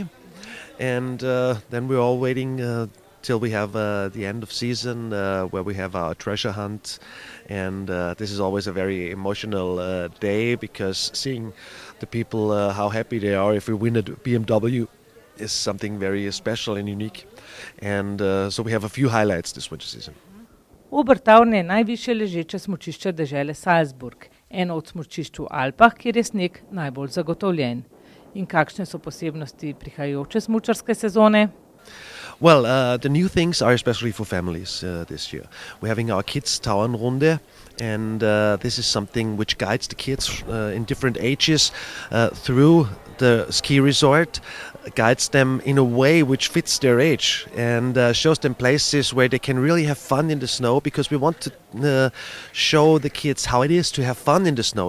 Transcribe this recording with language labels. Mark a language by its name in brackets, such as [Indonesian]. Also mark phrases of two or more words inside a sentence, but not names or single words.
[English] And then we're all waiting till we have the end of season where we have our treasure hunt. And this is always a very emotional day because seeing the people, how happy they are if we win a BMW is something very special and unique. And so we have a few highlights this winter season. [Slovenian] Obertauern je najvišje ležeče smučišče dežele Salzburg, eno od smučišč v Alpah, kjer je sneg najbolj zagotovljen. In kakšne so posebnosti prihajajoče smučarske sezone? [English] Well, the new things are especially for families this year. We're having our kids Tauernrunde, and this is something which guides the kids in different ages through the ski resort, guides them in a way which fits their age and shows them places where they can really have fun in the snow, because we want to show the kids how it is to have fun in the snow.